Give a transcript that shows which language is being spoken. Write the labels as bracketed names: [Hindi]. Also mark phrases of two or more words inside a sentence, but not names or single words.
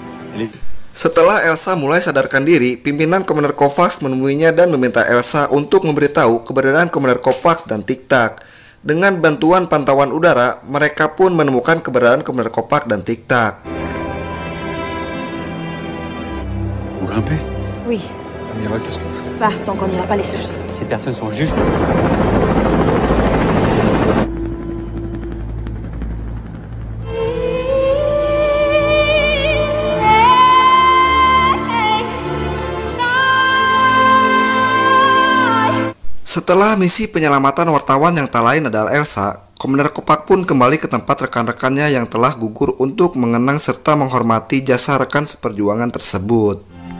[Indonesian] Setelah Elsa mulai sadarkan diri, pimpinan Komander Kovacs menemuinya dan meminta Elsa untuk memberitahu keberadaan Komander Kovacs dan Tik-Tak. Dengan bantuan pantauan udara, mereka pun menemukan keberadaan Komander Kovacs dan Tik-Tak. [French] Vous grimpez? Oui. Amiral, qu'est-ce que vous faites? Bah, tant qu'on n'ira pas les chercher. Ces personnes sont juste... [Indonesian] Setelah misi penyelamatan wartawan yang tak lain adalah Elsa, Komander Kovacs pun kembali ke tempat rekan-rekannya yang telah gugur untuk mengenang serta menghormati jasa rekan seperjuangan tersebut.